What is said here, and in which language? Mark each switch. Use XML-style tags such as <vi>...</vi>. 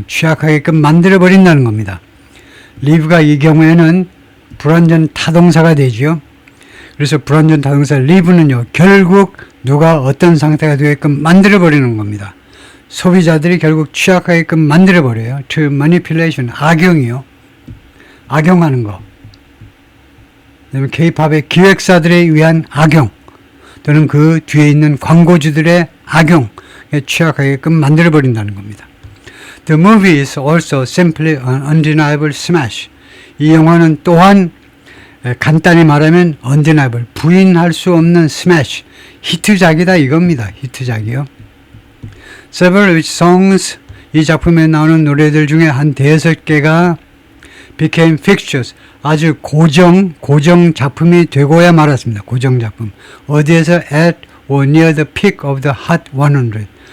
<ko>취약하게끔 만들어 버린다는 겁니다. leave가 이 경우에는 불완전 타동사가 되죠. 그래서 불완전 타동사 leave는요, 결국 누가 어떤 상태가 되게끔 만들어 버리는 겁니다. 소비자들이 결국 취약하게끔 만들어 버려요.</ko> <en>to manipulation,</en> <ko>악용이요. 악용하는 거. 그다음에 K-팝의 기획사들에 의한 악용, 또는 그 뒤에 있는 광고주들의 악용에 취약하게끔 만들어 버린다는 겁니다.</ko> <en>The movie is also simply an undeniable smash.</en> <ko>이 영화는 또한 간단히 말하면 undeniable, 부인할 수 없는 smash, 히트작이다 이겁니다. 히트작이요.</ko> <en>Several of its songs,</en> <ko>이 작품에 나오는 노래들 중에 한 5개가</ko> <en>became fixtures,</en> <ko>아주 고정 작품이 되고야 말았습니다. 고정 작품. 어디에서</ko> <en>at or near the peak of the Hot 100.</en>